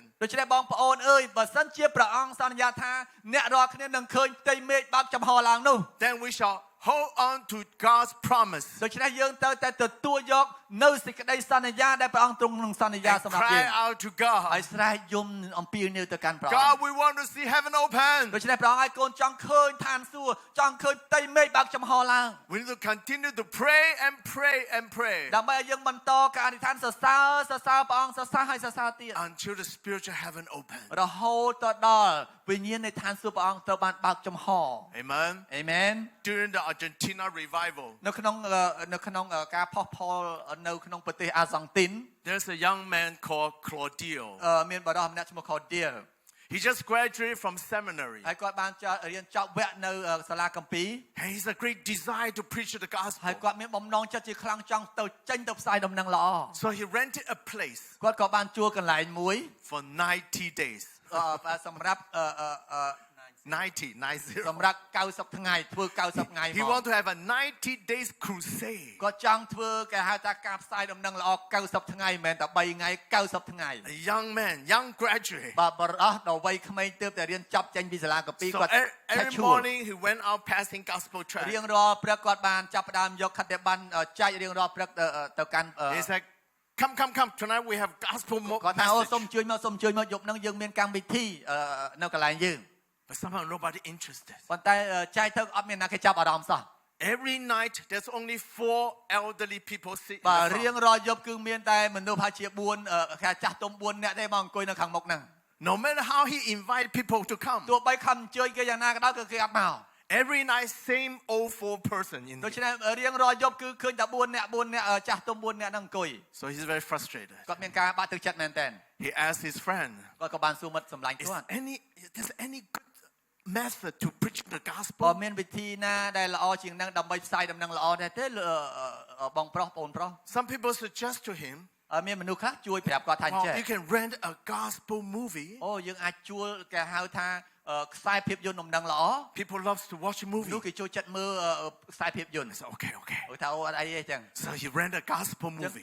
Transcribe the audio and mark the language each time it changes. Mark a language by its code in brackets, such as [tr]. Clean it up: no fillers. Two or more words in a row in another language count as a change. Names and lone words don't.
[km] ដូច្នេះបងប្អូនអើយបើសិនជាព្រះអង្គសន្យាថាអ្នករាល់គ្នានឹងឃើញផ្ទៃមេឃបើកចំហឡើងនោះ [en] then we shall hold on to God's promise. [km] ដូច្នេះយើងត្រូវតែទទួលយកនៅសេចក្តីសន្យាដែលព្រះអង្គទ្រង់នឹងសន្យា [en] And [km] សម្រាប់យើង [en] cry out to [km] ហើយ [en] God. [km] ស្រែកយំអំពាវនាវទៅកាន់ព្រះអង្គ [en] God, we want to see heaven [km] ដូ [en] open. [km] ច្នេះព្រះអង្គឲ្យកូនចង់ឃើញឋានសួគ៌ចង់ឃើញផ្ទៃមេឃបើកចំហឡើង [en] We need to continue to pray and pray and pray [km] ដើម្បីឲ្យយើងបន្តការអធិដ្ឋានសរសើរព្រះអង្គសរសើរហើយសរសើរទៀត [en] until the spiritual heaven open. [km] រហូតទៅដល់វិញ្ញាណនៃឋានសួគ៌ព្រះអង្គត្រូវបានបើកចំហ [en] Amen. [km] អេមែន [en] During the Argentina revival, [km] នៅក្នុងការផុសផុលនៅក្នុងប្រទេសអាសង់ទីន [en] there's a young man called Claudio. [km] មានបរិសម្នាក់ឈ្មោះ Cordial [en] He just graduated from seminary. [km] ហើយគាត់បានរៀនចប់វគ្គនៅសាលាគម្ពីរ [en] And he's a great desire to preach the [km] ហើយ [en] gospel. [km] គាត់មានបំណងចិត្តជាខ្លាំងចង់ទៅចេញទៅផ្សាយដំណឹងល្អ [en] So he rented a place [km] គាត់ក៏បានជួលកន្លែងមួយ [en] for 90 days. [km] សម្រាប់ 90. សម្រាប់90ថ្ងៃធ្វើ90ថ្ងៃ [en] He [km] មក [en] want to have a 90 days crusade. [km] គាត់ចង់ធ្វើគេហៅថាការផ្សាយដំណឹងល្អ90ថ្ងៃមិនមែនតែ3ថ្ងៃ90ថ្ងៃ [en] A young man, young graduate. [km] បាទបរិះដល់វ័យក្មេងទើបតែរៀនចប់ចេញពីសាលាគម្ពីរ [en] So [km] គាត់ [en] every morning he went out passing gospel tract. [km] រៀងរាល់ព្រឹកគាត់បានចាប់ផ្ដើមយកខត្តប័ណ្ណចែករៀងរាល់ព្រឹកទៅកាន់ [en] He said, come. Tonight we have gospel [km] គាត់ថាអូសុំ [en] message. [km] ជួយមកយប់ហ្នឹងយើងមានកម្មវិធីនៅកន្លែងយើង [en] But somehow nobody interested. [km] ប៉ុន្តែចែកទៅអត់មានអ្នកគេចាប់អារម្មណ៍សោះ [en] Every night there's only 4 elderly people sitting [km] បាទ [en] in the [km] រៀង [en] front. [km] រាល់យប់គឺមានតែមនុស្សប្រហែលជា4គេចាស់ទុំ4នាក់ទេមកអង្គុយនៅខាងមុខហ្នឹង [en] No matter how he invite people to come. [km] ទោះបីខំអញ្ជើញគេយ៉ាងណាក៏ដោយគឺគេអត់មក [en] Every night same old 4 person in [km] ដូច្ [en] there. [km] នេះរៀងរាល់យប់គឺឃើញតែ4នាក់ចាស់ទុំ4នាក់ហ្នឹងអង្គុយ [en] So he's very frustrated. [km] គាត់មានការបាក់ទឹកចិត្តមែនតើ [en] He asked his friend, [km] គាត់ក៏បានសួរមិត្តសម្លាញ់ [en] is [km] គាត់ [en] there's any good method to preach the [km] បើ [en] gospel? [km] មានវិធីណាដែលល្អជាងហ្នឹងដើម្បីផ្សាយដំណឹងល្អដែរទេបងប្រុសបងប្រុស [en] Some people suggest to him, [km] មានមនុស្សខ្លះជួយប្រាប់គាត់ថាអញ្ចឹង [en] you can rent a gospel movie. [km] អូយើងអាចជួលគេហៅថាខ្សែភាពយន្តដំណឹងល្អ [en] People loves to watch a [km] នោះ [en] movie. [km] គេចូលចិត្តមើលខ្សែភាពយន្ត [en] I said, okay. [km] អូថាអូអត់អីទេអញ្ចឹង [en] So he rent a gospel movie.